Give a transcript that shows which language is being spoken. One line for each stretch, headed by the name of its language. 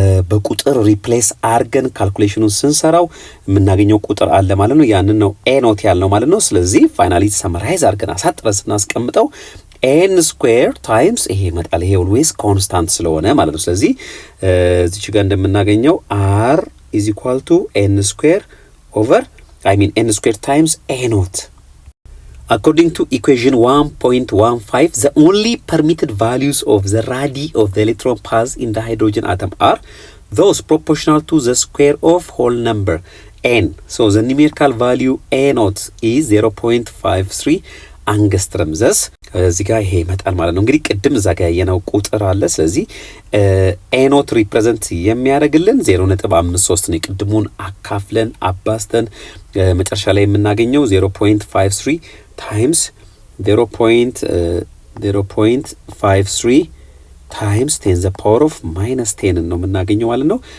Amharic: በቁጥር ሪፕሌስ አድርገን ካልኩሌሽኑን ስንሰራው የምናገኘው ቁጥር አለ ማለት ነው። ያንን ነው ኤኖት ያልነው ማለት ነው። ስለዚህ ፋይናሊ ሰመራይዝ አድርገን አሳጥረን ስናስቀምጠው ኤን ስኩዌር ታይምስ ይሄ ይመጣል። ይሄ ኦልዌይስ ኮንስታንት ስለሆነ ማለት ነው። ስለዚህ እዚች ጋር እንደምናገኘው አር ኢዝ ኢኳል ቱ ኤን ስኩዌር
English: over n square times a naught. According to equation 1.15, the only permitted values of the radii of the electron paths in the hydrogen atom are those proportional to the square of whole number n. So the numerical value a naught is 0.53
Amharic: አንገስትረም ዘስ እዚህ ጋር ይሄ ይመጣል ማለት ነው። እንግዲህ ቅድም እዛ ጋር ያየነው ቁጥር አለ። ስለዚህ ኤኖት ሪፕሬዘንት የሚያደርግልን 0.53 ነው። ቅድሙን አካፍለን አባስተን መጨረሻ ላይ የምናገኘው 0.53 ታይምስ 0.53 ታይምስ 10
English: the power of minus
Amharic: 10 ነው የምናገኘው ማለት ነው።